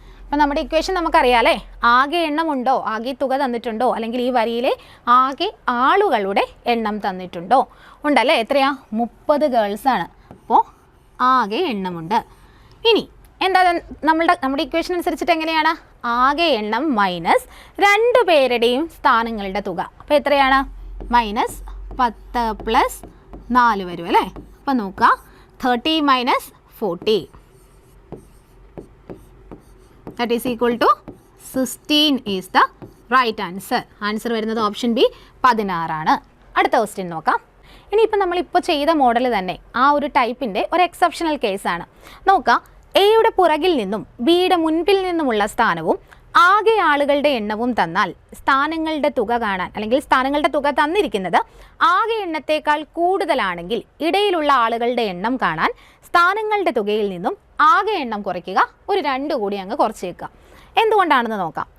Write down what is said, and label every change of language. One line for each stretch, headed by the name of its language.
Malayalam: അപ്പോൾ നമ്മുടെ ഇക്വേഷൻ നമുക്കറിയാം അല്ലേ. ആകെ എണ്ണമുണ്ടോ, ആകെ തുക തന്നിട്ടുണ്ടോ, അല്ലെങ്കിൽ ഈ വരിയിലെ ആകെ ആളുകളുടെ എണ്ണം തന്നിട്ടുണ്ടോ? ഉണ്ടല്ലേ. എത്രയാ? 30 ഗേൾസാണ്. അപ്പോൾ ആകെ എണ്ണമുണ്ട്. ഇനി എന്താ നമ്മുടെ ഇക്വേഷൻ അനുസരിച്ചിട്ട് എങ്ങനെയാണ്? ആകെ എണ്ണം മൈനസ് 2 പേരുടെയും സ്ഥാനങ്ങളുടെ തുക. അപ്പോൾ എത്രയാണ്? മൈനസ് 10 പ്ലസ് 4 വരും അല്ലേ. അപ്പോൾ നോക്കുക,
English: 30 minus 40, that is equal to 16 is the right answer.
Malayalam: Answer വരുന്നത് ഓപ്ഷൻ ബി 16 ആണ്. അടുത്ത ക്വസ്റ്റ്യൻ നോക്കാം. ഇനിയിപ്പോൾ നമ്മളിപ്പോൾ ചെയ്ത മോഡൽ തന്നെ ആ ഒരു ടൈപ്പിൻ്റെ ഒരു എക്സെപ്ഷണൽ കേസാണ്. നോക്കാം, എയുടെ പുറകിൽ നിന്നും ബിയുടെ മുൻപിൽ നിന്നുമുള്ള സ്ഥാനവും ആകെ ആളുകളുടെ എണ്ണവും തന്നാൽ സ്ഥാനങ്ങളുടെ തുക കാണാൻ, അല്ലെങ്കിൽ സ്ഥാനങ്ങളുടെ തുക തന്നിരിക്കുന്നത് ആകെ എണ്ണത്തേക്കാൾ കൂടുതലാണെങ്കിൽ ഇടയിലുള്ള ആളുകളുടെ എണ്ണം കാണാൻ സ്ഥാനങ്ങളുടെ തുകയിൽ നിന്നും ആകെ എണ്ണം കുറയ്ക്കുക, ഒരു 2 കൂടി അങ്ങ് കുറച്ചേക്കുക. എന്തുകൊണ്ടാണെന്ന് നോക്കാം.